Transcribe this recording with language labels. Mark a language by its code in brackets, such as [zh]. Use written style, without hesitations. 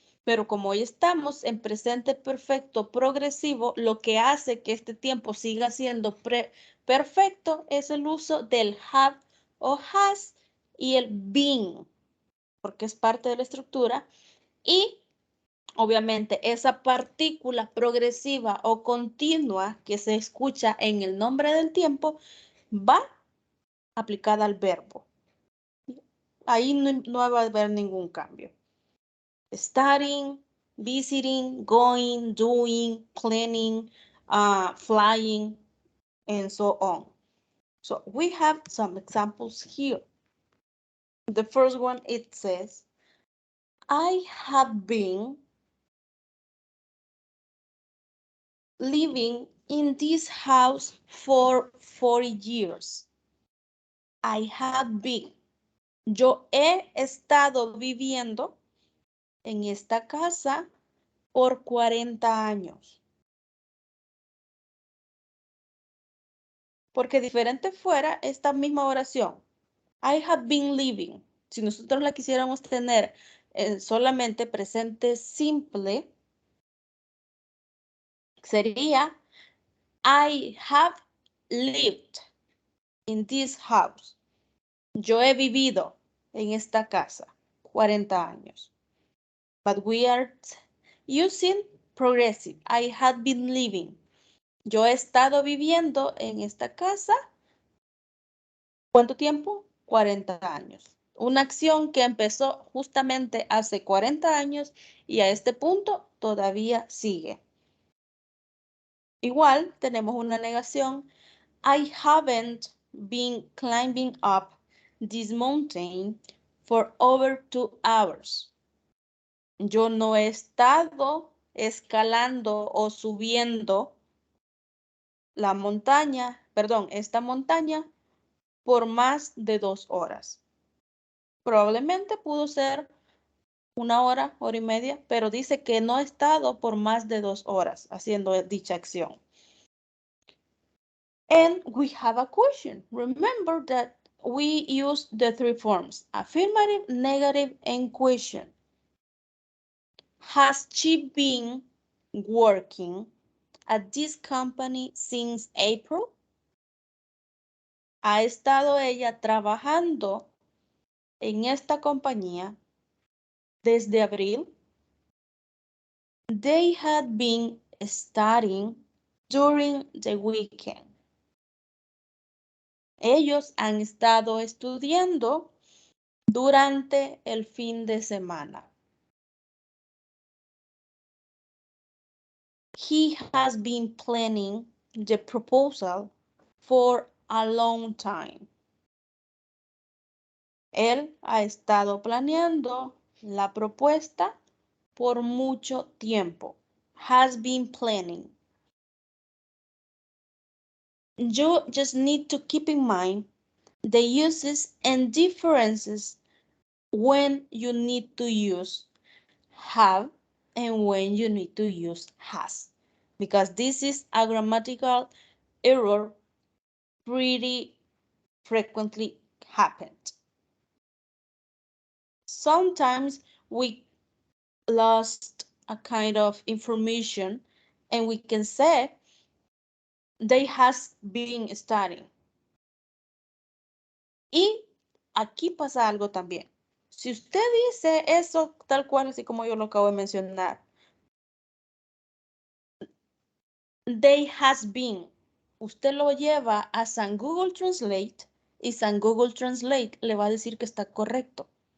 [es] Pero como hoy estamos en presente perfecto progresivo, lo que hace que este tiempo siga siendo perfecto es el uso del have o has y el been, porque es parte de la estructura. Y obviamente esa partícula progresiva o continua que se escucha en el nombre del tiempo va aplicada al verbo. Ahí no va a haber ningún cambio. [en] Studying, visiting, going, doing, planning, flying, and so on. So we have some examples here. The first one, it says, I have been living in this house for 40 years. I have been. [es] Yo he estado viviendo en esta casa por 40 años. Porque diferente fuera esta misma oración. [en] I have been living. [es] Si nosotros la quisiéramos tener solamente presente simple, sería [en] I have lived in this house. [es] Yo he vivido en esta casa 40 años. [en] But we are using progressive. I have been living. [es] Yo he estado viviendo en esta casa. ¿Cuánto tiempo? 40 años. Una acción que empezó justamente hace 40 años y a este punto todavía sigue. Igual tenemos una negación. [en] I haven't been climbing up this mountain for over 2 hours. [es] Yo no he estado escalando o subiendo la montaña, esta montaña por más de 2 horas. Probablemente pudo ser 1 hora, hora y media, pero dice que no ha estado por más de 2 horas haciendo dicha acción. [en] And we have a question. Remember that we use the 3 forms, affirmative, negative, and question. Has she been working at this company since April? [es] ¿Ha estado ella trabajando en esta compañía desde abril? [en] They had been studying during the weekend. [es] Ellos han estado estudiando durante el fin de semana. [en] He has been planning the proposal for a long time. [es] Él ha estado planeando la propuesta por mucho tiempo. [en] Has been planning. You just need to keep in mind the uses and differences when you need to use have and when you need to use has, because this is a grammatical error pretty frequently happened. Sometimes we lost a kind of information and we can say they has been studying. [es] Y aquí pasa algo también. Si usted dice eso tal cual, así como yo lo acabo de mencionar, [en] they has been, [es] usted lo lleva a San Google Translate y San Google Translate le va a decir que está correcto.